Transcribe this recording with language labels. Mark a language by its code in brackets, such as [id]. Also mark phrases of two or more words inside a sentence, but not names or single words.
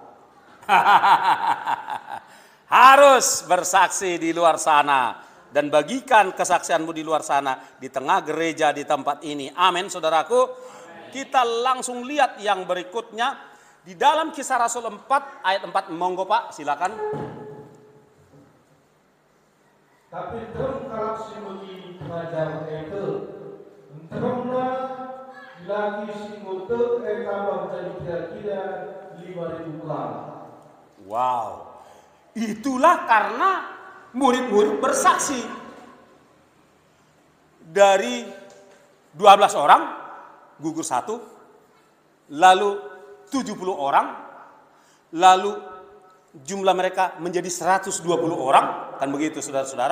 [id] Harus bersaksi di luar sana. Dan bagikan kesaksianmu di luar sana. Di tengah gereja di tempat ini. Amin, saudaraku. Kita langsung lihat yang berikutnya. Di dalam Kisah Rasul 4 ayat 4. Monggo Pak, silakan. [btx] Tapi terung kalak si megi pengajar itu, terunglah lagi si ngutuk tambah [id] jadi kira-kira 5.000 orang. Wow, itulah karena murid-murid bersaksi. Dari 12 orang gugur 1, lalu 70 orang, lalu jumlah mereka menjadi 120 orang, kan begitu saudara-saudara.